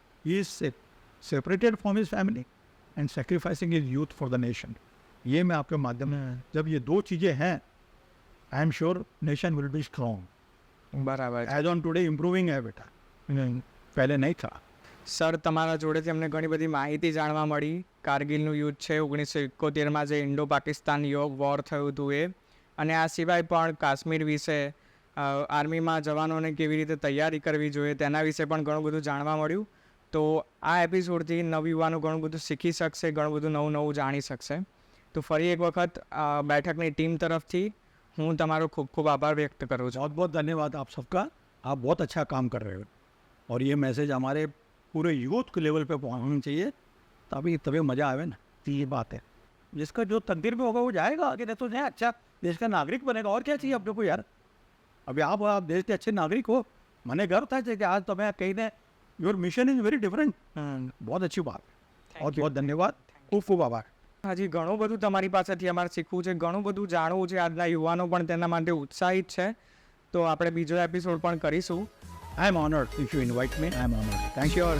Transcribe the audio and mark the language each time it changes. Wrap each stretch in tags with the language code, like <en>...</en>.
<en>He is separated from his family and sacrificing his youth for the nation.</en> <hi>ये मैं आपके माध्यम, जब ये 2 चीज़ें हैं,</hi> <en>I am sure nation will be strong.</en> <gu>બરાબર છે</gu> <hi>एज ऑन टुडे इम्प्रूविंग है बेटा, पहले नहीं था।</hi> <gu>સર તમારા જોડેથી અમને ઘણી બધી માહિતી જાણવા મળી। કારગિલનું યુદ્ધ છે 1971માં જે ઇન્ડો પાકિસ્તાન વોર થયું હતું એ, અને આ સિવાય પણ કાશ્મીર વિશે, આર્મીમાં જવાનોને કેવી રીતે તૈયારી કરવી જોઈએ તેના વિશે પણ ઘણું બધું જાણવા મળ્યું। તો આ એપિસોડથી નવયુવાનો ઘણું બધું શીખી શકશે, ઘણું બધું નવું નવું જાણી શકશે। તો ફરી એક વખત બેઠકની ટીમ તરફથી હું તમારો ખૂબ ખૂબ આભાર વ્યક્ત કરું છું।</gu> <hi>बहुत बहुत धन्यवाद आप सबका, आप बहुत अच्छा काम कर रहे हो, और ये मैसेज हमारे पूरे यूथ के लेवल पे पहुंचना चाहिए, तभी मज़ा आवे ना। तो ये बात है, जिसका जो तकदीर में होगा वो जाएगा आगे, नहीं तो नहीं अच्छा देश का नागरिक बनेगा। और क्या चाहिए अपने को यार? अभी आप देश के अच्छे नागरिक हो, मैंने गर्व था कि आज तो मैं कहीं ने,</hi> <en>Your mission is very different.</en> <hi>बहुत अच्छी बात, बहुत बहुत धन्यवाद,</hi> <gu>खूब खूब आभार। હજી ઘણું બધું તમારી પાસેથી અમારે શીખવું છે, ઘણું બધું જાણવું છે। આજના યુવાનો પણ તેના માટે ઉત્સાહિત છે, તો આપણે બીજો એપિસોડ પણ કરીશું।</gu> <en>I am honoured, if you invite me, I am honoured. Thank you.</en>